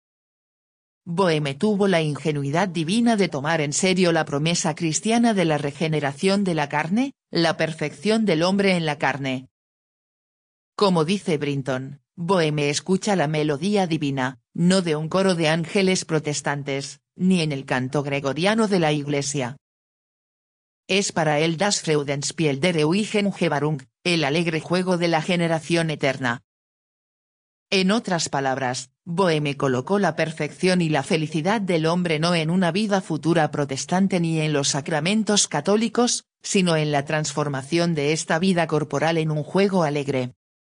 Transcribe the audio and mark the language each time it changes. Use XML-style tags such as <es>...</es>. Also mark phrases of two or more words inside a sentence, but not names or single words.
<es>Boheme tuvo la ingenuidad divina de tomar en serio la promesa cristiana de la regeneración de la carne, la perfección del hombre en la carne. Como dice Brinton, Boheme escucha la melodía divina, no de un coro de ángeles protestantes, ni en el canto gregoriano de la Iglesia. Es para él</es> <de>das Freudenspiel der ewigen Gebarung,</de> <es>el alegre juego de la generación eterna. En otras palabras, Boheme colocó la perfección y la felicidad del hombre no en una vida futura protestante ni en los sacramentos católicos, sino en la transformación de esta vida corporal en un juego alegre.</es>